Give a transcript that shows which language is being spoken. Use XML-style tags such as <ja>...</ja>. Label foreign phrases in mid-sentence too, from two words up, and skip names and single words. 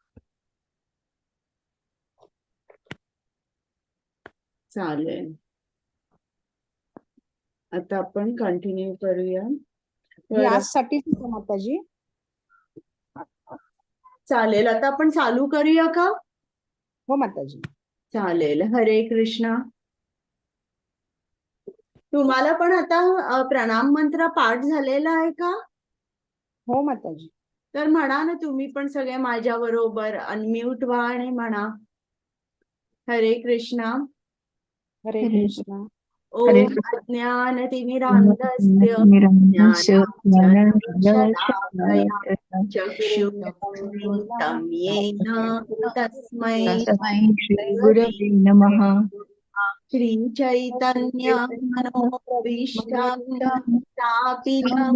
<mr>चालेल, आता आपण कंटिन्यू करूया. ही बरं, आज साठीच आहे का माताजी? चालेल. आता आपण चालू करूया का? हो माताजी. चालेल. हरे कृष्णा. तुम्हाला पण आता प्रणाम मंत्र पाठ झालेला आहे का? हो माताजी. तर म्हणा ना, तुम्ही पण सगळे माझ्या बरोबर अनम्यूट व्हा आणि म्हणा हरे कृष्णा. हरे हरे कृष्ण. हरे ओम कृष्ण</mr> <sa>अज्ञानतिमिरान्धस्य ज्ञानाञ्जनशलाकया चक्षुरुन्मिलितं येन तस्मै तस्मै श्री गुरवे गुरवे नमः. श्रीचैतन्य मनोभीष्टं स्थापितं</sa>